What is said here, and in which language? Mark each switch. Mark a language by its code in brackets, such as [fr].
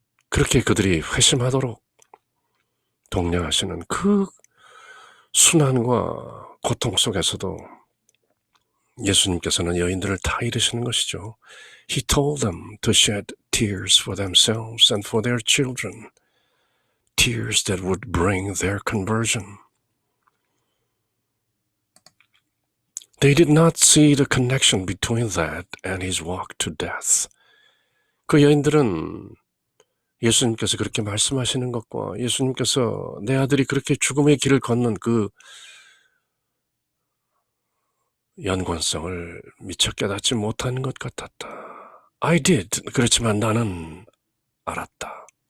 [ko] 그렇게 그들이 회심하도록 독려하시는 그 순환과 고통 속에서도 예수님께서는 여인들을 다 이르시는 것이죠. [en] He told them to shed tears for themselves and for their children, tears that would bring their conversion. They did not see the connection between that and his walk to death. [ko] 그 여인들은 예수님께서 그렇게 말씀하시는 것과 예수님께서 내 아들이 그렇게 죽음의 길을 걷는 그 연관성을 미처 깨닫지 못하는 것 같았다. [en] I did. [ko] 그렇지만 나는 알았다.